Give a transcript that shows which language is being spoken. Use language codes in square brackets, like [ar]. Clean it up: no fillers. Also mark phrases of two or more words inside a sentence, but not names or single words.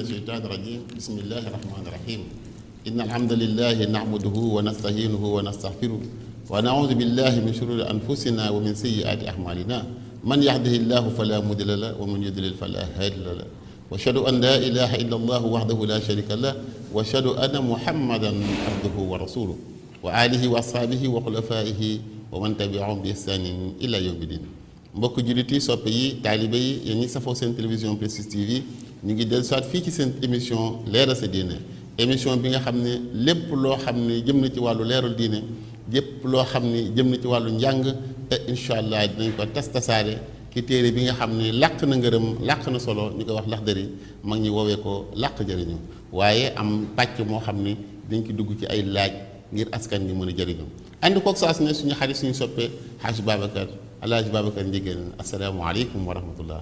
[ar] الشيطان الرجيم بسم الله الرحمن الرحيم إن الحمد لله نعبده ونستعينه ونستغفره ونعوذ بالله من شرور أنفسنا ومن سيئات أعمالنا من يهده الله فلا مضل له ومن يضلل فلا هادي له وأشهد أن لا إله إلا الله وحده لا شريك له وأشهد أن محمدا عبده ورسوله وآله وأصحابه وخلفائه ومن تبعهم بإحسان إلى يوم الدين [wo] mbokk jullit yi soppe yi taalibe yi yéen ñi safoo seen télévision Prestige TV ñu ngi dellu soit fii ci seen émission leeral sa diine émission bi nga xam ne lépp loo xam ne jëm na ci wàllu leeral diine lépp loo xam ne jëm na ci wàllu njàng te [ar] إن شاء الله [wo] dinañ ko tasaare ki téere bi nga xam ne làq na ngërëm làq na solo ñu ko wax Laxdari mag ñi woowee ko làq jëriñu waaye am pàcc moo xam ne dañ ko dugg ci ay laaj ngir askan bi mën a jëriñu ànd koog saa su ne suñu xarit suñu soppee Hadj Babacar Alaaji Babacar Ndiéguène [ar] السلام عليكم ورحمة الله.